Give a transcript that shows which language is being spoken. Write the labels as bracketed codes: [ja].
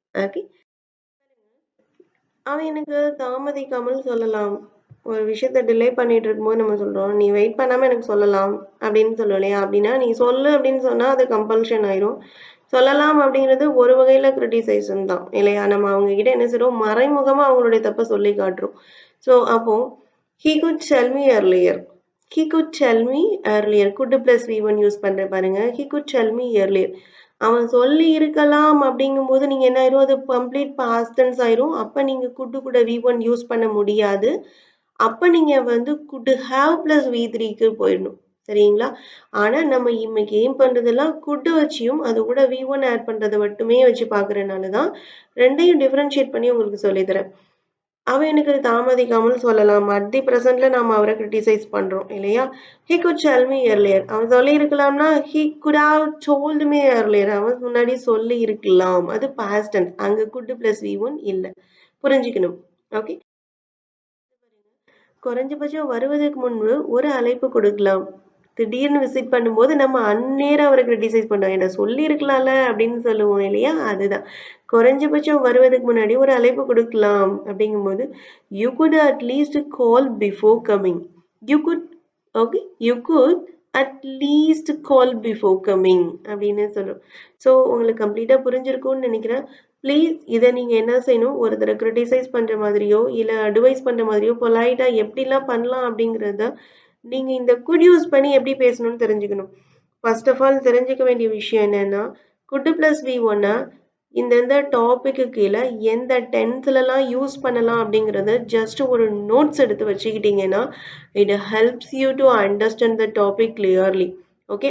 [ta] Okay, அவன் எனக்கு தாமதிக்காமல் சொல்லலாம். ஒரு விஷயத்த டிலே பண்ணிட்டு இருக்கும்போது நம்ம சொல்றோம், நீ வெயிட் பண்ணாம எனக்கு சொல்லலாம் அப்படின்னு சொல்லுவோம் இல்லையா? அப்படின்னா நீ சொல்லு அப்படின்னு சொன்னா அது கம்பல்ஷன் ஆயிரும். சொல்லலாம் அப்படிங்கிறது ஒரு வகையில கிரிட்டிசைசேஷன் தான் இல்லையா? நம்ம அவங்க கிட்ட என்ன செய்றோம், மறைமுகமா அவங்களுடைய தப்ப சொல்லி காட்டுறோம். [en] So அப்போ he could tell me earlier. He could tell me earlier. could plus v1 use [ta] பண்றேன் பாருங்க. [en] he could tell me earlier. [ta] அவன் சொல்லி இருக்கலாம் அப்படிங்கும்போது நீங்க என்ன ஆயிரும், அது கம்ப்ளீட் பாஸ்ட் டென்ஸ் ஆயிரும். அப்ப நீங்க could கூட v1 யூஸ் பண்ண முடியாது. அப்ப நீங்க வந்து could have plus v3க்கு போயிடணும். சரிங்களா? ஆனா நம்ம இன்னைக்கு ஏம் பண்றதெல்லாம் could வச்சியும் அது கூட v1 ஆட் பண்றதை மட்டுமே வச்சு பாக்குறதுனாலதான் ரெண்டையும் டிஃபரன்ஷியேட் பண்ணி உங்களுக்கு சொல்லித்தரேன். அவன் எனக்கு தாமதிக்காமல் சொல்லலாம். அட் தி பிரசன்ட்ல நாம அவர கிரிட்டிசைஸ் பண்றோம் இல்லையா? [en] "He could tell me earlier." [ta] அவன் சொல்லியிருக்கலாம்னா, [en] "He could have told me earlier." [ta] அவன் முன்னாடி சொல்லி இருக்கலாம். அது பாஸ்ட் டென்ஸ். அங்க could பிளஸ் V1 இல்ல. புரிஞ்சுக்கணும். ஓகே. குறைஞ்சபட்சம் வருவதற்கு முன்பு ஒரு அழைப்பு கொடுக்கலாம். திடீர்னு விசிட் பண்ணும்போது நம்ம அந்நேரம் அவர கிரிட்டிசைஸ் பண்ணோம். "என்ன சொல்லியிருக்கலாம்ல" அப்படின்னு சொல்லுவோம் இல்லையா? அதுதான். குறைஞ்சபட்சம் வருவதற்கு முன்னாடி ஒரு அழைப்பு குடுக்கலாம் அப்படிங்கும்போது, [en] "You could at least call before coming." You could okay. "You could at least call before coming." [ta] அப்படின்னு சொல்றோம். ஸோ உங்களுக்கு கம்ப்ளீட்டா புரிஞ்சிருக்கும்னு நெனைக்கிறேன். ப்ளீஸ் இத நீங்க என்ன செய்யணும், ஒருத்தர கிரிட்டிசைஸ் பண்ற மாதிரியோ, இல்ல அட்வைஸ் பண்ற மாதிரியோ பொலைட்டா எப்படிலாம் பண்ணலாம் அப்படிங்கிறத, நீங்க இந்த குட் யூஸ் பண்ணி எப்படி பேசணும்னு தெரிஞ்சுக்கணும். ஃபர்ஸ்ட் ஆஃப் ஆல் தெரிஞ்சுக்க வேண்டிய விஷயம் என்னன்னா, குட் பிளஸ் வி ஒன்ன இந்தந்த டாபிக்கு கீழ எந்த டென்ஸ்லலாம் யூஸ் பண்ணலாம் அப்படிங்கிறத ஜஸ்ட் ஒரு நோட்ஸ் எடுத்து வச்சுக்கிட்டீங்கன்னா, it helps you to understand the topic clearly. Okay.